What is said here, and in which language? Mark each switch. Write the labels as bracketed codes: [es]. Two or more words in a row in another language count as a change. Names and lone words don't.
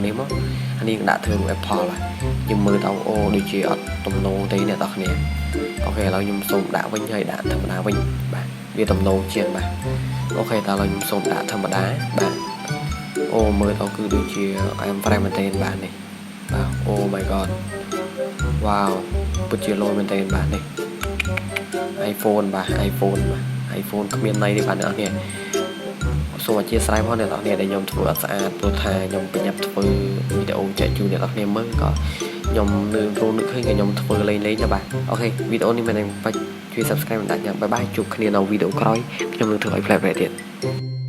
[km] នេះមកអានេះដាក់ធ្វើ Apple បាទយើងមើលទៅអូដូចជាអត់ទំនោរទេអ្នកទាំងគ្នាអូខេឥឡូវខ្ញុំសូមដាក់វិញហើយដាក់ធម្មតា វិញបាទវាទំនោរជាងបាទអូខេតើឥឡូវខ្ញុំសូមដាក់ធម្មតាបាទអូមើលទៅគឺដូចជា អែមប្រែមែនទែនបាទនេះបាទ [en] Oh my god [km] វ៉ាវពិតជាលយមែនទែនបាទនេះ iPhone បាទ iPhone បាទ iPhone គ្មានន័យទេបាទអ្នកនរគ្នាសូមអធិស្ឋានផងអ្នកនរគ្នាដែលខ្ញុំធ្វើអត់ស្អាតព្រោះថាខ្ញុំប្រញាប់ធ្វើវីដេអូចែកជូនអ្នកនរគ្នាមើលក៏ខ្ញុំនឹកឃើញខ្ញុំធ្វើលេងណាបាទអូខេវីដេអូនេះមិនបាច់ជួយ Subscribe មិនដាច់ញ៉ាំបាយបាយជួបគ្នានៅវីដេអូក្រោយខ្ញុំនឹងធ្វើឲ្យប្លែកៗទៀត